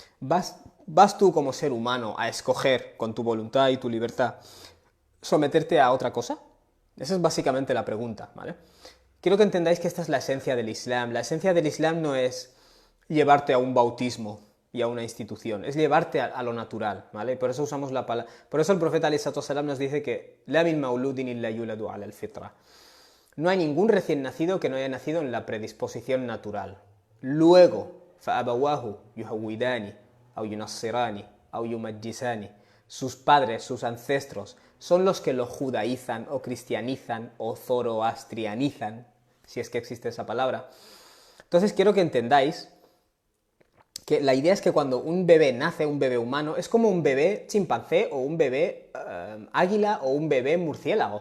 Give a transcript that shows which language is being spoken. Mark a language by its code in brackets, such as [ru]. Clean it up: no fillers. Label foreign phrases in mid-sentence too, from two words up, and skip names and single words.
[es] ¿Vas tú como ser humano a escoger con tu voluntad y tu libertad someterte a otra cosa? Esa es básicamente la pregunta, ¿vale? Quiero que entendáis que esta es la esencia del Islam. La esencia del Islam no es llevarte a un bautismo y a una institución, es llevarte a lo natural, ¿vale? Por eso usamos la palabra, por eso el profeta [ar] عليه الصلاة والسلام [es] nos dice que [ar] لا من مولود إلا يولد على الفطرة. [es] No hay ningún recién nacido que no haya nacido en la predisposición natural. Luego, [ar] فأبواه يهودانه أو ينصرانه أو يمجسانه. [es] Sus padres, sus ancestros, son los que lo judaizan o cristianizan o zoroastrianizan, si es que existe esa palabra. Entonces quiero que entendáis que la idea es que cuando un bebé nace, un bebé humano, es como un bebé chimpancé o un bebé águila o un bebé murciélago.